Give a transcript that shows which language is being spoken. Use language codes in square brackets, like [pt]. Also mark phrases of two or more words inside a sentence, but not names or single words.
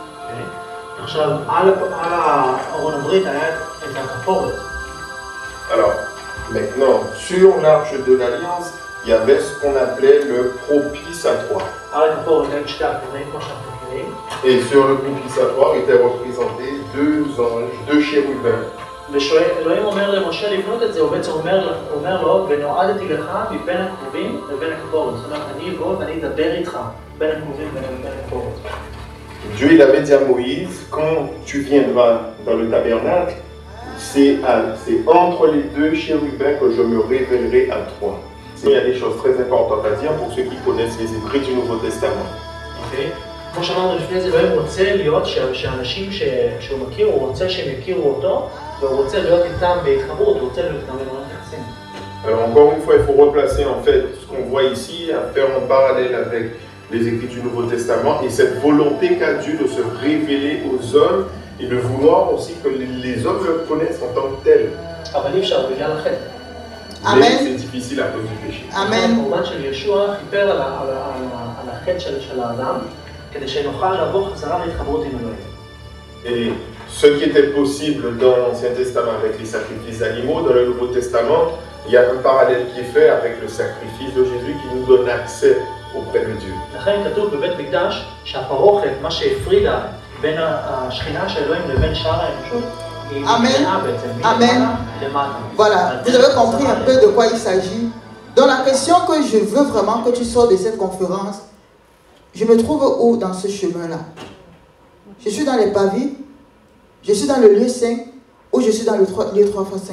[fr] Alors, maintenant, sur l'Arche de l'Alliance, il y avait ce qu'on appelait le propitiatoire. Et sur le propitiatoire étaient représentés 2 anges, 2 chérubins. [he] ושאלוהים אומר למשה לבנות את זה, הוא בעצם אומר לו, ונועדתי לך מבין הכרובים לבין הכפורת. זאת אומרת, אני אבוא ואני אדבר איתך בין הכרובים לבין הכפורת. [fr] Dieu il avait dit à Moïse, quand tu viendras dans le tabernacle, c'est entre les 2 chérubins que je me révélerai à toi. Il y a des choses très importantes à dire pour ceux qui connaissent les écrits du Nouveau Testament. [he] כמו שאמרנו לפני זה, אלוהים רוצה להיות שאנשים שהוא מכיר, הוא רוצה שהם יכירו אותו, והוא רוצה להיות איתם בהתחברות, הוא רוצה להיות איתם במערכת יחסים. [fr] Alors encore une fois, il faut replacer en fait ce qu'on voit ici, à faire en parallèle avec les écrits du Nouveau Testament et cette volonté qu'a Dieu de se révéler aux hommes et de vouloir aussi que les hommes le connaissent en tant que tel. [he] אבל אי אפשר בגלל החטא. [fr] Mais c'est difficile à cause du péché. Amen. [he] הקורבן של ישוע חיפר על החטא של האדם, כדי שנוכל לעבור חזרה להתחברות עם אלוהים. [fr] Et ce qui était possible dans l'Ancien Testament avec les sacrifices d'animaux, dans le Nouveau Testament, il y a un parallèle qui est fait avec le sacrifice de Jésus qui nous donne accès auprès de Dieu. [he] לכן כתוב בבית מקדש שהפרוכת, מה שהפרידה בין השכינה של אלוהים לבין שאר האנושות, [fr] Amen. Amen. Voilà, vous avez compris un peu de quoi il s'agit. Donc la question que je veux vraiment que tu sors de cette conférence, je me trouve où dans ce chemin-là? Je suis dans les pavis, je suis dans le lieu saint, ou je suis dans le lieu 3 fois saint.